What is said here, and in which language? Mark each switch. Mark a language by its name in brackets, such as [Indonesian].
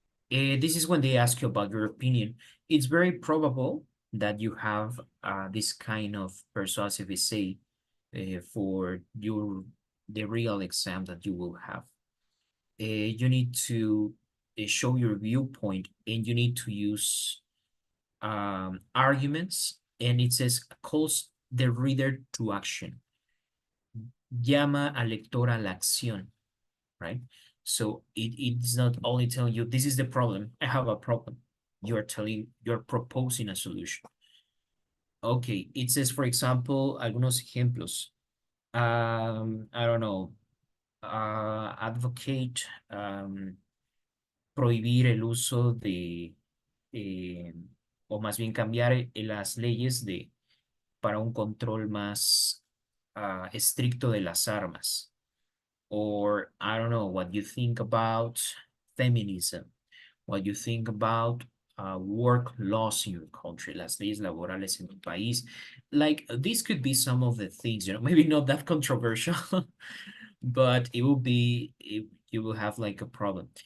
[English] This is when they ask you about your opinion. It's very probable that you have this kind of persuasive essay for the real exam that you will have. You need to show your viewpoint and you need to use arguments, and it says calls the reader to action. [Spanish] Llama al lector a la acción, [English] right? So it's not only telling you this is the problem, I have a problem. You're proposing a solution. Okay, it says, for example, [Spanish] algunos ejemplos. [English] I don't know, [Spanish] advocate, prohibir el uso de, o más bien cambiar las leyes para un control más estricto de las armas. [English] Or I don't know what you think about feminism, what you think about work laws in your country, [Spanish] las leyes laborales en tu país. [English] Like, this could be some of the things, maybe not that controversial, but it will be, you will have like a problem.